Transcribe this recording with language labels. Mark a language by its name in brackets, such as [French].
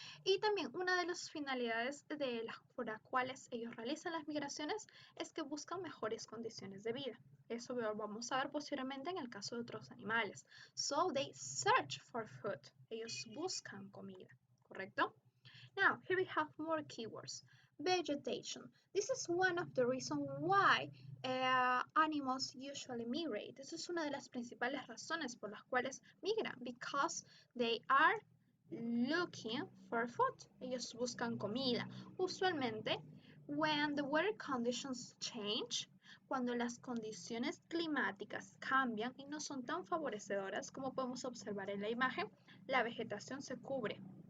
[Spanish] Y también una de las finalidades por las cuales ellos realizan las migraciones es que buscan mejores condiciones de vida. Eso vamos a ver posteriormente en el caso de otros animales. [English] So they search for food. [Spanish] Ellos buscan comida, ¿correcto? [English] Now, here we have more keywords. Vegetation. This is one of the reasons why animals usually migrate. [Spanish] Esa es una de las principales razones por las cuales migran, [English] because they are looking for food. [Spanish] Ellos buscan comida. Usualmente, [English] when the weather conditions change, [Spanish] cuando las condiciones climáticas cambian y no son tan favorecedoras como podemos observar en la imagen, la vegetación se cubre.